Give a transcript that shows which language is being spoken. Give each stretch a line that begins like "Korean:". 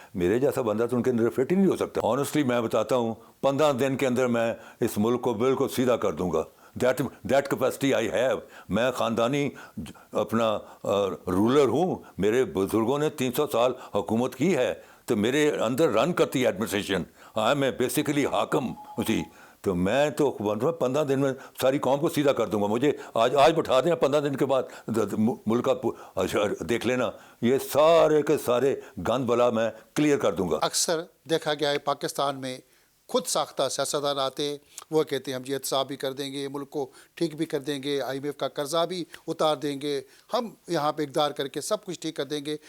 Urdu: میرے جیسا بندہ تو ان کے اندر فٹ ہی نہیں ہو سکتا. آنیسٹلی میں بتاتا ہوں 15 دن کے اندر میں اس ملک کو بالکل سیدھا کر دوں گا.
English: That capacity I have.
Urdu: میں خاندانی اپنا رولر ہوں. میرے بزرگوں نے 300 سال حکومت کی ہے تو میرے اندر رن کرتی ہے ایڈمنسٹریشن. ہاں میں بیسیکلی حاکم اسی. تو میں تو 15 دن میں ساری قوم کو سیدھا کر دوں گا. مجھے آج بٹھا دیں 15 دن کے بعد ملک کا دیکھ لینا. یہ سارے کے سارے گند بلا میں کلیئر کر دوں گا. اکثر دیکھا گیا ہے پاکستان میں خود ساختہ سیاستدان آتے ہیں، وہ کہتے ہیں ہم یہ احتساب بھی کر دیں گے، ملک کو ٹھیک بھی کر دیں گے، IMF کا قرضہ بھی اتار دیں گے، ہم یہاں پہ اقدار کر کے سب کچھ ٹھیک کر دیں گے.